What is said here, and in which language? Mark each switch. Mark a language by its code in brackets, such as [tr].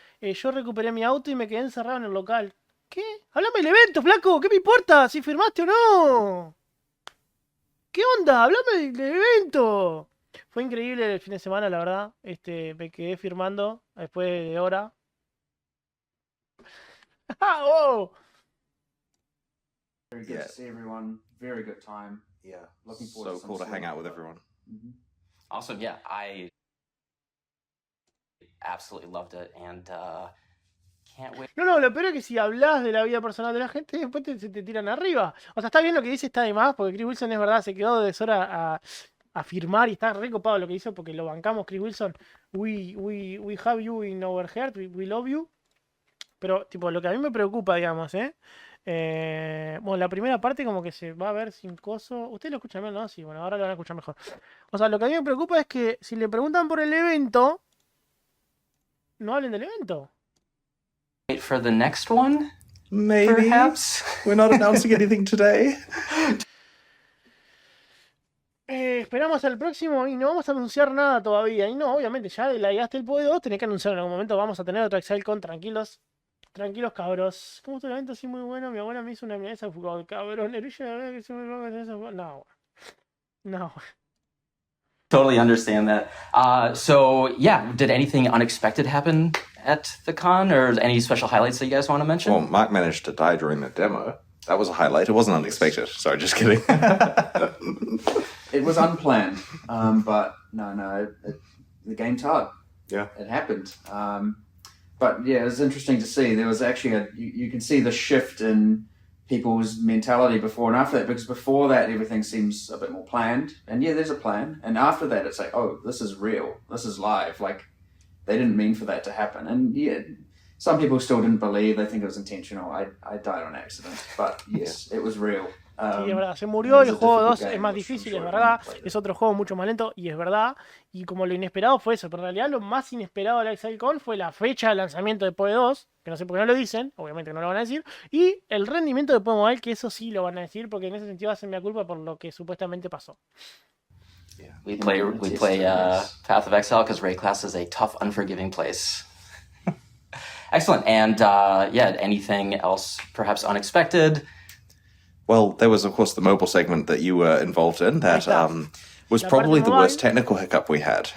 [es] Yo recuperé mi auto y me quedé encerrado en el local. ¿Qué? Háblame del evento, flaco. ¿Qué me importa si firmaste o no? ¿Qué onda? Háblame del evento. Fue increíble el fin de semana, la verdad. Me quedé firmando después de hora. ¡Oh! [en] Very good to see everyone. Very good time. Yeah. Looking forward So cool to hang out with everyone. Awesome, yeah, I absolutely loved it, and can't wait. [es] No, lo peor es que si hablas de la vida personal de la gente, después se te tiran arriba. O sea, está bien lo que dice, está de más, porque Chris Wilson es verdad, se quedó de deshora a firmar y está recopado lo que hizo, porque lo bancamos, Chris Wilson. [en] We have you in our heart, we love you. [es] Pero, tipo, lo que a mí me preocupa, digamos, bueno, la primera parte como que se va a ver sin coso. ¿Ustedes lo escuchan bien, no? Sí, bueno, ahora lo van a escuchar mejor. O sea, lo que a mí me preocupa es que si le preguntan por el evento, no hablen del evento. [en] Wait for the next one? Maybe. Perhaps? We're not announcing anything today. [es] Esperamos al próximo y no vamos a anunciar nada todavía. Y no, obviamente, ya la ideaste el PoE 2, tenés que anunciar en algún momento. Vamos a tener otro ExileCon, tranquilos. Tranquilos, cabros. ¿Cómo estuvo el evento? Sí, muy bueno. Mi abuela me hizo una milanesa de fútbol, cabrón. La verdad que se me va a hacer eso. No, no. [en] Totally understand that. So yeah, did anything unexpected happen at the con, or any special highlights that you guys want to mention? Well, Mark managed to die during the demo. That was a highlight. It wasn't unexpected. Sorry, just kidding. It was unplanned, but no, the game's hard. Yeah. It happened. But yeah, it was interesting to see. There was actually you can see the shift in people's mentality before and after that, because before that everything seems a bit more planned, and yeah, there's a plan, and after that it's like, oh, this is real, this is live, like they didn't mean for that to happen. And yeah, some people still didn't believe, they think it was intentional. I died on accident, but yes, it was real. [es] Sí, es verdad, se murió, el juego 2 es más difícil, es verdad, es otro juego mucho más lento, y es verdad, y como lo inesperado fue eso, pero en realidad lo más inesperado de la ExileCon fue la fecha de lanzamiento de PoE 2, que no sé por qué no lo dicen, obviamente no lo van a decir, y el rendimiento de PoE Mobile, que eso sí lo van a decir, porque en ese sentido hacen mi culpa por lo que supuestamente pasó. [en] We play Path of Exile because Ray Class is a tough, unforgiving place. Excellent. And yeah, anything else perhaps unexpected? Well, there was, of course, the mobile segment that you were involved in that was probably the worst technical hiccup we had.